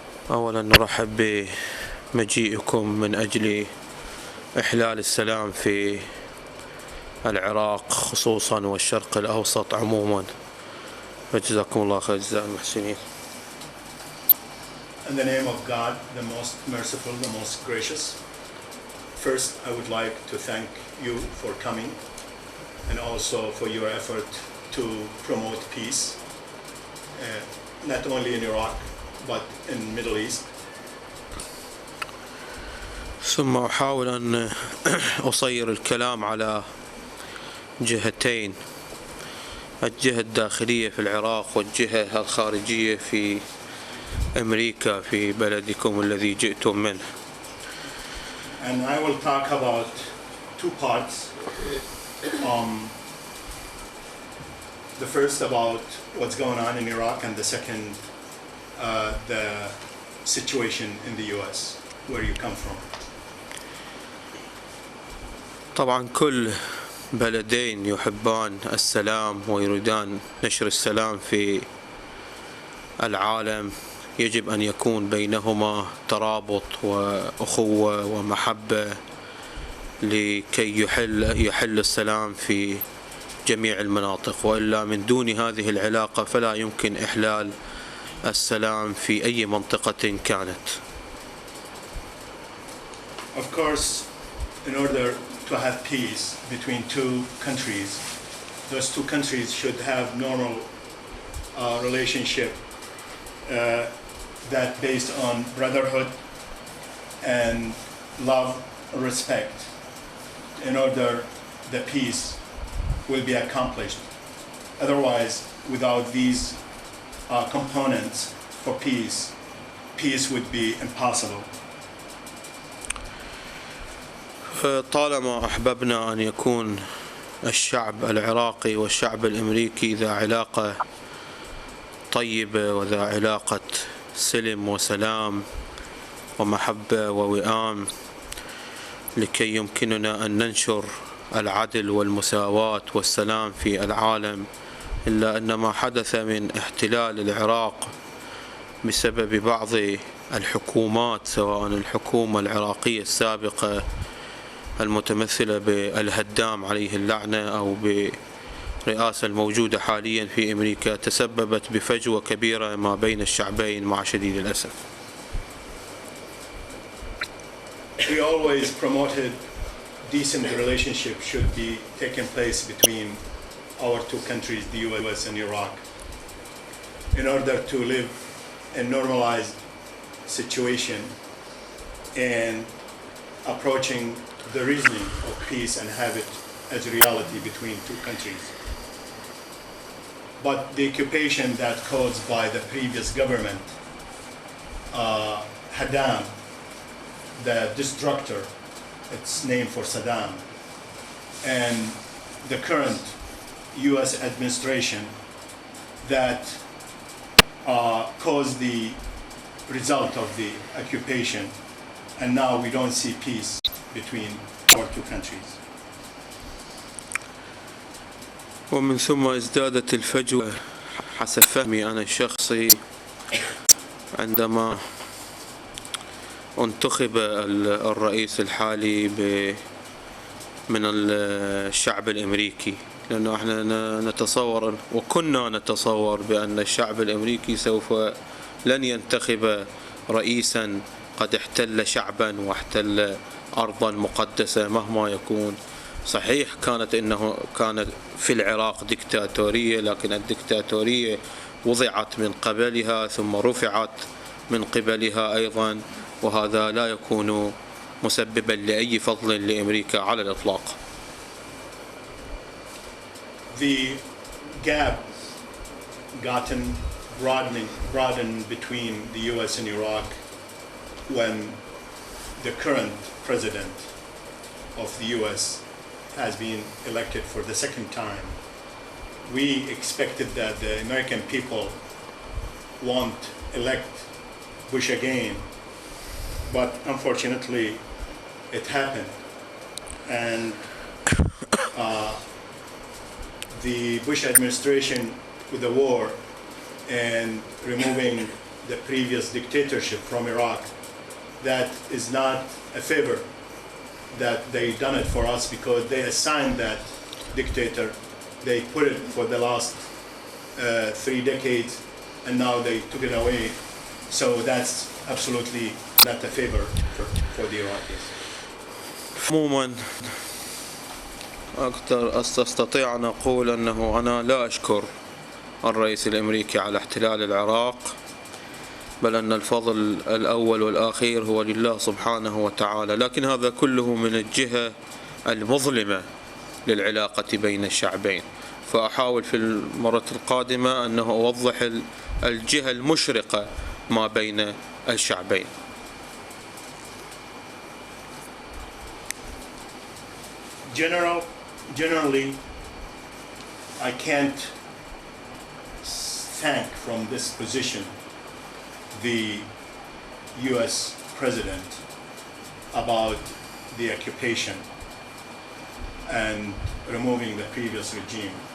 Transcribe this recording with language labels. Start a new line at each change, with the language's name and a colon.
Arabic: أولا نرحب بمجيئكم من أجل إحلال السلام في العراق خصوصا والشرق الأوسط عموما، فجزاكم الله خير جزاء المحسنين.
English: In the name of God, the most merciful, the most gracious, first I would like to thank you for coming and also for your effort to promote peace, not only in Iraq but in the Middle East.
Arabic: ثم أحاول أن أصير الكلام على جهتين، الجهة الداخلية في العراق والجهة الخارجية في أمريكا في بلدكم الذي جئتم منه.
English: And I will talk about two parts. The first about what's going on in Iraq, and the second, the situation in the US, where you come from.
Arabic: طبعا كل بلدين يحبان السلام ويريدان نشر السلام في العالم، يجب أن يكون بينهما ترابط وأخوة ومحبة لكي يحل السلام في جميع المناطق، وإلا من دون هذه العلاقة فلا يمكن إحلال السلام في أي منطقة كانت.
English: Of course, in order to have peace between two countries, those two countries should have normal relationship that based on brotherhood and love, respect, in order the peace will be accomplished. Otherwise, without these components for peace would be impossible.
Arabic: طالما أحببنا أن يكون الشعب العراقي والشعب الامريكي ذا علاقة طيبة وذا علاقة سلم وسلام ومحبة ووئام، لكي يمكننا أن ننشر العدل والمساواة والسلام في العالم، إلا أن ما حدث من احتلال العراق بسبب بعض الحكومات، سواء الحكومة العراقية السابقة المتمثلة بالهدام عليه اللعنة أو برئاسة الموجودة حاليا في أمريكا، تسببت بفجوة كبيرة ما بين الشعبين مع شديد الأسف.
English: We always promoted decent relationship should be taking place between our two countries, the US and Iraq, in order to live a normalized situation and approaching the reasoning of peace and have it as a reality between two countries. But the occupation that caused by the previous government, Saddam, the destructor, it's named for Saddam, and the current US administration that caused the result of the occupation, and now we don't see peace between our two countries.
Arabic: ومن ثم ازدادت الفجوة حسب فهمي أنا الشخصي عندما انتخب الرئيس الحالي من الشعب الامريكي، لأنه احنا نتصور وكنا نتصور بأن الشعب الامريكي سوف لن ينتخب رئيسا قد احتل شعبا واحتل أرضا مقدسة مهما يكون. صحيح كانت في العراق ديكتاتورية، لكن الديكتاتورية وضعت من قبلها ثم رفعت من قبلها أيضا، وهذا لا يكون مسببا لأي فضل لأمريكا على الإطلاق.
English: The gap gotten broadened between the US and Iraq when the current president of the US has been elected for the second time. We expected that the American people won't elect Bush again, but unfortunately it happened, and the Bush administration with the war and removing the previous dictatorship from Iraq, that is not a favor that they done it for us, because they assigned that dictator. They put it for the last 3 decades, and now they took it away. So that's absolutely not a favor for the Iraqis.
Arabic: عموما أستطيع أن أقول أنه أنا لا أشكر الرئيس الأمريكي على احتلال العراق، بل أن الفضل الأول والأخير هو لله سبحانه وتعالى، لكن هذا كله من الجهة المظلمة للعلاقة بين الشعبين. فأحاول في المرة القادمة أنه أوضح الجهة المشرقة ما بين الشعبين.
English: Generally, I can't thank from this position the U.S. President about the occupation and removing the previous regime.